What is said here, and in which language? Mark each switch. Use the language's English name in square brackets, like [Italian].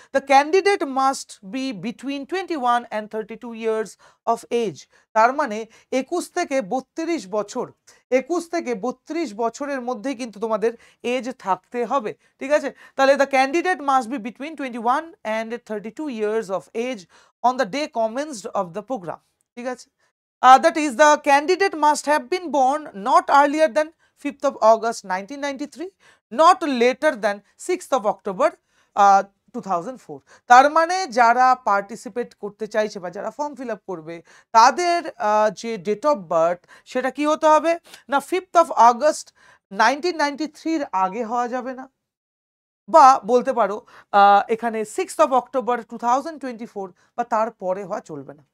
[English] The candidate must be between 21 and 32 years of age. [Bangla] তার মানে 21 থেকে 32 বছর, 21 থেকে 32 বছরের মধ্যে কিন্তু তোমাদের এজ থাকতে হবে। ঠিক আছে, তাহলে [English] The candidate must be between 21 and 32 years of age on the day commenced of the programme. [Bangla] ঠিক আছে, [English] that is the candidate must have been born not earlier than 5th of August 1993, not later than 6th of October 2004। [Bangla] তার মানে যারা participate করতে চাইছে বা যারা form fill up করবে, তাদের যে ডেট অফ বার্থ সেটা কি হতে হবে না, 5th of August 1993 আগে হওয়া যাবে না, বা বলতে পারো এখানে 6th of October 2024 বা তারপরে হওয়া চলবে না।